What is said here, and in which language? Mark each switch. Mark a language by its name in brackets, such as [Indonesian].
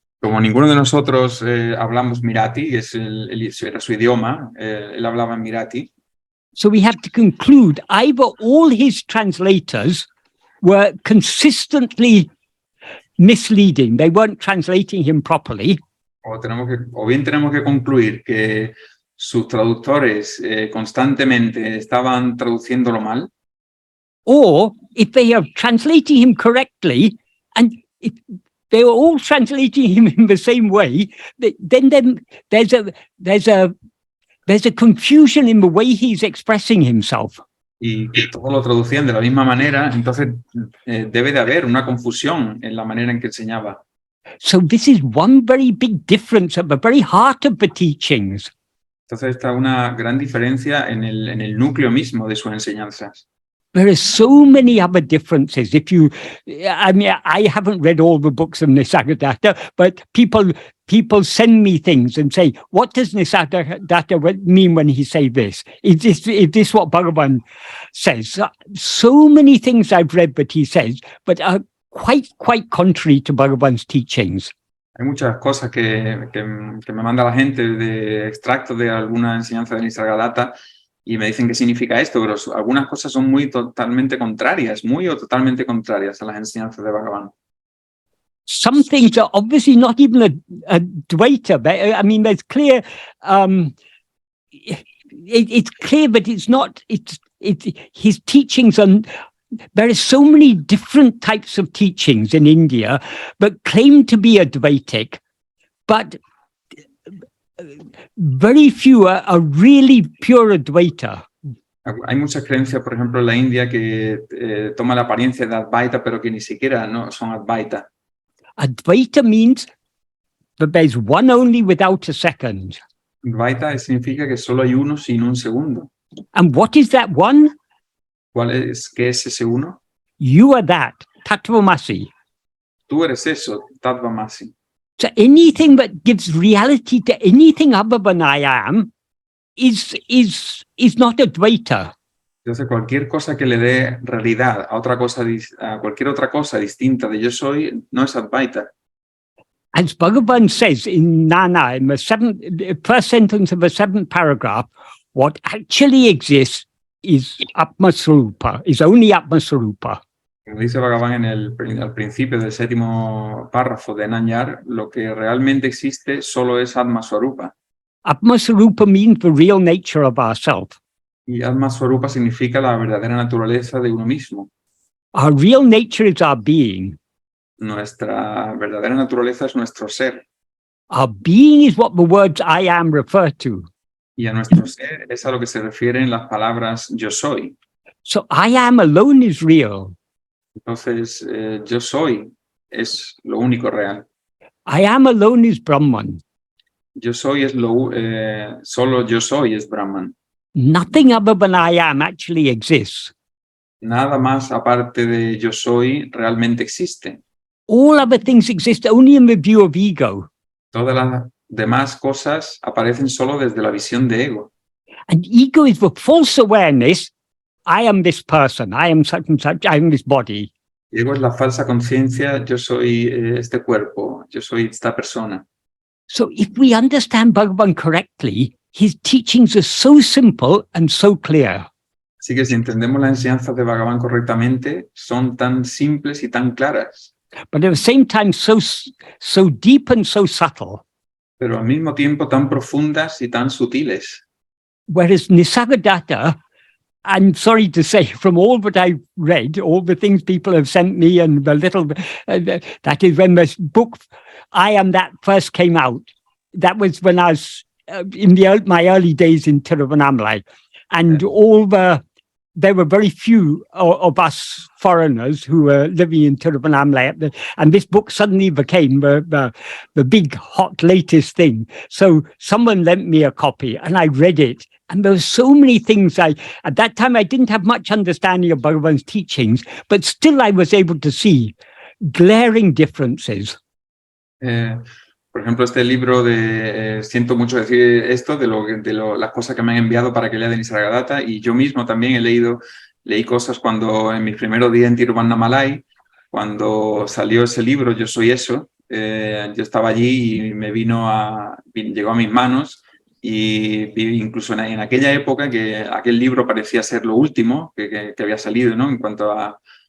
[Spanish] Como ninguno de nosotros hablamos Marathi, era su idioma, él hablaba en Marathi. [English] So we have to conclude either all his translators were consistently misleading. They weren't translating him properly. [Spanish] O bien tenemos que concluir que sus traductores constantemente estaban traduciéndolo mal, [English] Or if they are translating him correctly, and if they were all translating him in the same way, then there's a confusion in the way he's expressing himself. [Spanish] y que todos lo traducían de la misma manera, entonces debe de haber una confusión en la manera en que enseñaba. [English] So this is one very big difference at the very heart of the teachings. [Spanish] Entonces está una gran diferencia en el núcleo mismo de sus enseñanzas. [English] There are so many other differences. I mean, I haven't read all the books of Nisargadatta, but people send me things and say, what does Nisargadatta mean when he say this? Is this what Bhagavan says? So many things I've read that he says, but are quite contrary to Bhagavan's teachings. [Spanish] Hay muchas cosas que me manda la gente de extractos de alguna enseñanza de Nisargadatta y me dicen qué significa esto, pero algunas cosas son muy totalmente contrarias a las enseñanzas de Bhagavan. [English] Some things are obviously not even a Dvaita. I mean, there's clear, it's clear, but it's not, his teachings on, there are so many different types of teachings in India that claim to be Advaitic, but very few are really pure Advaita. [Spanish] Hay muchas creencias, por ejemplo, en la India que toma la apariencia de Advaita, pero que ni siquiera no son Advaita. [English] Advaita means that there's one only without a second. [Spanish] Advaita significa que solo hay uno sin un segundo. [English] And what is that one? [Spanish] ¿Qué es ese uno? [English] You are that, Tattvamasi. [Spanish] Tú eres eso, Tattvamasi. [English] So anything that gives reality to anything other than I am is not Advaita. [Spanish] Entonces cualquier cosa que le dé realidad a cualquier otra cosa distinta de yo soy, no es Advaita. [English] As Bhagavan says in Nana, in the first sentence of the 7th paragraph, what actually exists is Atma-swarupa, is only Atma-swarupa. [Spanish] Como dice Bhagavan al principio del 7º párrafo de Nanyar, lo que realmente existe solo es Atma-swarupa. [English] Atma-swarupa means the real nature of ourself. [Spanish] Y Atma-swarupa significa la verdadera naturaleza de uno mismo. [English] Our real nature is our being. [Spanish] Nuestra verdadera naturaleza es nuestro ser. [English] Our being is what the words I am refer to. [Spanish] Y a nuestro ser es a lo que se refieren las palabras yo soy. [English] So I am alone is real. [Spanish] Entonces, yo soy es lo único real. [English] I am alone is Brahman. [Spanish] Yo soy es solo yo soy es Brahman. [English] Nothing other than I am actually exists. [Spanish] Nada más aparte de yo soy realmente existe. [English] All other things exist only in the view of ego. [Spanish] Todas las demás cosas aparecen solo desde la visión de ego. [English] And ego is the false awareness. I am this person. I am such and such. I am this body. [Spanish] Ego es la falsa conciencia. Yo soy este cuerpo. Yo soy esta persona. [English] So if we understand Bhagavan correctly, his teachings are so simple and so clear. [Spanish] Así que si entendemos las enseñanzas de Bhagavan correctamente, son tan simples y tan claras. [English] But at the same time, so deep and so subtle. [Spanish] Pero al mismo tiempo tan profundas y tan sutiles. [English] Whereas Nisargadatta, I'm sorry to say, from all that I've read, all the things people have sent me and the little, that is when this book, I Am That first came out. That was when I was in my early days in Tiruvannamalai. And there were very few of us foreigners who were living in Tiruvannamalai. And this book suddenly became the big, hot, latest thing. So someone lent me a copy and I read it. And there were so many things at that time I didn't have much understanding of Bhagavan's teachings, but still I was able to see glaring differences. [Spanish] Por ejemplo, este libro de, siento mucho decir esto, de las cosas que me han enviado para que lea de Nisargadatta, y yo mismo también leí cosas cuando en mis primeros días en Tiruvannamalai, cuando salió ese libro, Yo Soy Eso, yo estaba allí y llegó a mis manos, y incluso en aquella época que aquel libro parecía ser lo último que había salido, ¿no? En cuanto a